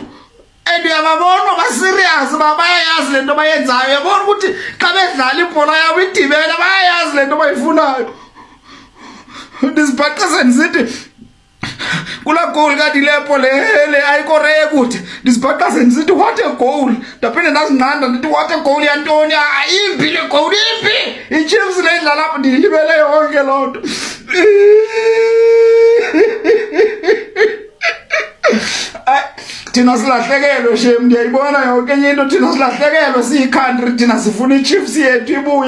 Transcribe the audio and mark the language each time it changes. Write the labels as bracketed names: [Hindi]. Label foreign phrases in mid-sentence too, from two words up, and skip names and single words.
[Xhosa] And uyababona ba-serious bayayazi le nto bayenzayo uyabona ukuthi xa bedlala ibhola yabo idibene bayayazi le nto bayifunayo. Ndizibhaqa sendisithi kulaa goal kadilepo le ayikoreye kude ndizibhaqa sendisithi [English] what a goal [Xhosa] ndaphinde ndazinqanda ndithi [English] what a goal [Xhosa] yantoni imbi le goal imbi iChiefs le idlala apho ndiyilibele yonke loo nto. Thina silahlekelwe shem ndiyayibona yonke enye into thina silahlekelwe siyi-country thina sifuna iChiefs yethu ibuye.